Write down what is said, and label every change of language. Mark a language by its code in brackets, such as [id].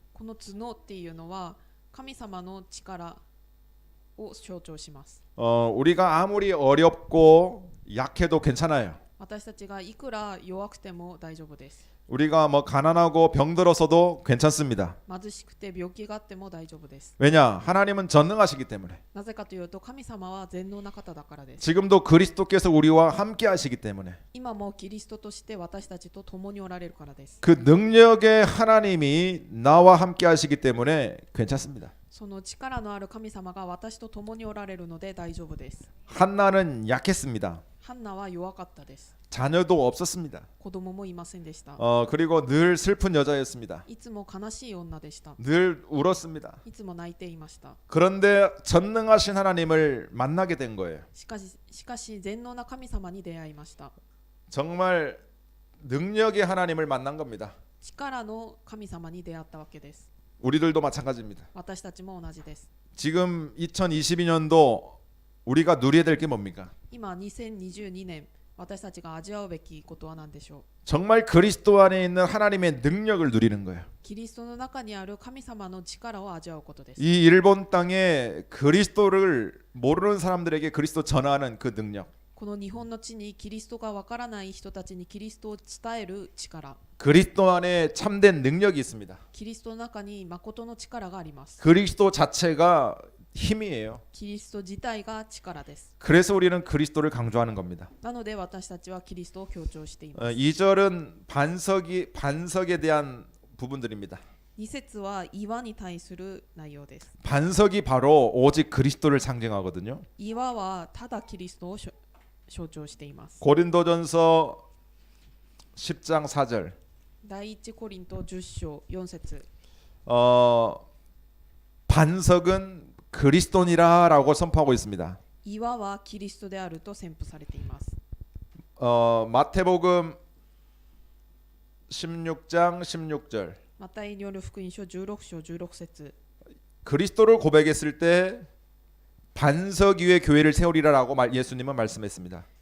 [ja] この角っていうのは神様の力を象徴します。 [ko] 우리가 아무리 어렵고 약해도 괜찮아요. [ja] 私たちがいくら弱くても大丈夫です。 [ko] 우리가 뭐 가난하고 병들어서도 괜찮습니다. [ja] 貧しくて病気があっても大丈夫です。 [ko] 왜냐? 하나님은 전능하시기 때문에. [ja] なぜかというと神様は全能な方だからです。 [ko] 지금도 그리스도께서 우리와 함께 하시기 때문에. [ja] 今もキリストとして私たちと共におられるからです。 [ko] 그 능력의 하나님이 나와 함께 하시기 때문에 괜찮습니다. [ja] その力のある神様が私と共におられるので大丈夫です。 [ko] 한나는 약했습니다. [ja] ハンナは弱かったです。 [ko] 자녀도 없었습니다. [ja] 子供もいませんでした。 [ko] 그리고 늘 슬픈 여자였습니다. [ja] いつも悲しい女でした。 [ko] 늘 울었습니다. [ja] いつも泣いていました。 [ko] 그런데 전능하신 하나님을 만나게 된 거예요. [ja] しかし全能な神様に出会いました。 [ko] 정말 능력의 하나님을 만난 겁니다. [ja] 力の神様に出会ったわけです。 [ko] 우리들도 마찬가지입니다. [ja] 私たちも同じです。 [ko] 지금 2022년도 우리가 누려야 될 게 뭡니까? [ja] 今2022年私たちが味わうべきことは何でしょう。 [ko] 정말 그리스도 안에 있는 하나님의 능력을 누리는 거예요. [ja] キリストの中にある神様の力を味わうことです。 [ko] 이 일본 땅에 그리스도를 모르는 사람들에게 그리스도 전하는 그 능력. [ja] この日本の地にキリストがわからない人たちにキリストを伝える力、 [ko] 그리스도 안에 참된 능력이 있습니다. [ja] キリストの中に誠の力があります。 [ko] 그리스도 자체가 힘이에요. [ja] キリスト自体が力です。 [ko] 그래서 우리는 그리스도를 강조하는 겁니다. [ja] なので私たちはキリストを強調しています。 [ko] 2절은 반석에 대한 부분들입니다. [ja] 2節は岩に対する内容です。 [ko] 반석이 바로 오직 그리스도를 상징하거든요. [ja] 岩はただキリストを象徴しています。 [ko] 고린도전서 10장 4절. [ja] 第一コリント10章4節、 [ko] 반석은 그리스도니라라고 선포하고 있습니다. [ja] 岩はキリストであると宣布されています。 [ko] 마태복음 16장 16절. [ja] マタイによる福音書16章16節、 [ko] 그리스도를 고백했을 때 반석 위에 교회를 세우리라라고 예수님은 말씀했습니다.